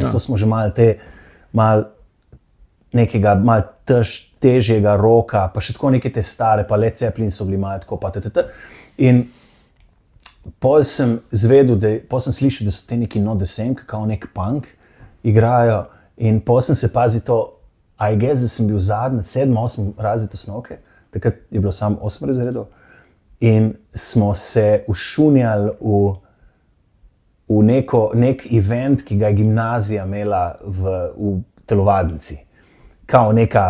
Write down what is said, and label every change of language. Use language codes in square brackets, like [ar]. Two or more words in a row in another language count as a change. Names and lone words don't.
[sl] To smo že malo nekega težjega roka, pa še tako neke te stare, pa Led Zeppelin so bili malo tako, pa In pol sem slišal, da so te neki Not the Same, kao nek punk igrajo in pol sem se pazil to, [en] I guess, [sl] da sem bil zadnji, 7-8 razred osnovke, takrat je bilo samo 8 razredov in smo se ušunjali v nek event, ki ga je gimnazija imela v telovadnici. Kao neka...